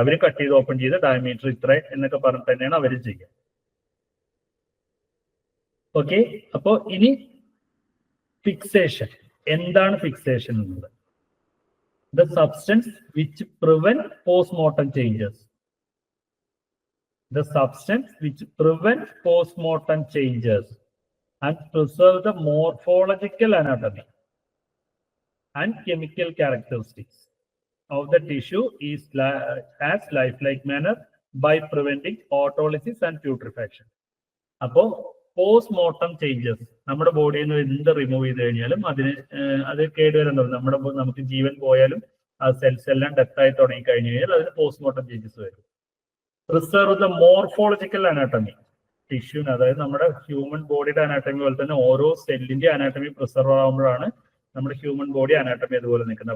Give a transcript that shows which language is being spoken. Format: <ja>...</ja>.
<ml>അവർ cut ചെയ്ത് open ചെയ്ത് diameter ഇത്ര എന്നൊക്കെ പറഞ്ഞിട്ട് തന്നെയാണ് അവർ ചെയ്യുക. ഓക്കെ, അപ്പോ ഇനി ഫിക്സേഷൻ. എന്താണ് ഫിക്സേഷൻ എന്നത്?</ml> <en>The substance which prevent postmortem changes. The substance which prevents postmortem changes and preserve the morphological anatomy and chemical characteristics of the tissue is as lifelike manner by preventing autolysis and putrefaction.</en> <ml>അപ്പോൾ postmortem changes നമ്മുടെ ബോഡിയിൽ നിന്ന് എന്ത് remove ചെയ്ത് കഴിഞ്ഞാലും അത് കേടുവരുന്നുണ്ട്. നമുക്ക് ജീവൻ പോയാലും ആ സെൽസ് എല്ലാം ഡെത്തായി തുടങ്ങി കഴിഞ്ഞു കഴിഞ്ഞാൽ അതിന് പോസ്റ്റ്മോർട്ടം ചേഞ്ചസ് വരും.</ml> <en>Preserve the morphological anatomy.</en> <ml>ടിഷ്യൂന്, അതായത് നമ്മുടെ ഹ്യൂമൻ ബോഡിയുടെ അനാട്ടമി പോലെ തന്നെ ഓരോ സെല്ലിന്റെ അനാട്ടമി പ്രിസർവ് ആകുമ്പോഴാണ് നമ്മുടെ ഹ്യൂമൻ ബോഡി അനാട്ടമി അതുപോലെ നിൽക്കുന്നത്.</ml>